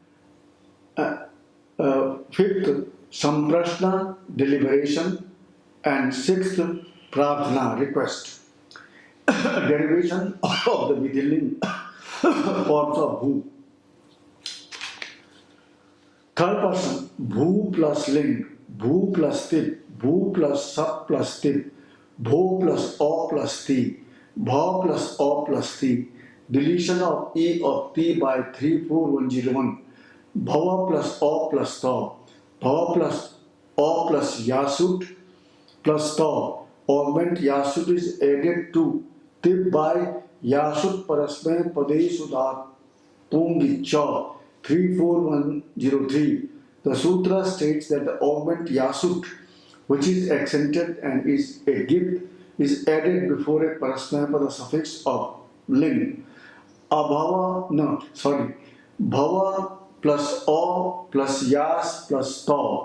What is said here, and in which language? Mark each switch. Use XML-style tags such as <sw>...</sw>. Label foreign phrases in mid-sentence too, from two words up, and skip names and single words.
<en>5th, Samprashna, deliberation. And 6th, Prarthana, request. Derivation of the vidhiling forms of bhu. Third person, bhu plus ling, bhu plus tip, bhu plus sap plus tip, bho plus o plus ti, bha plus o plus ti. Deletion of e of t by 34101. Bhava plus o plus tha. Bhava plus o plus yasut plus tha. Augment yasut is added to tip by</en> <sa>yasut parasmay padesu dhat pungi cha.</sa> <en>34103. The sutra states that the augment yasut, which is accented and is a gift, is added before a parasmapada suffix of ling. Bhava plus o plus yas plus ta.</en>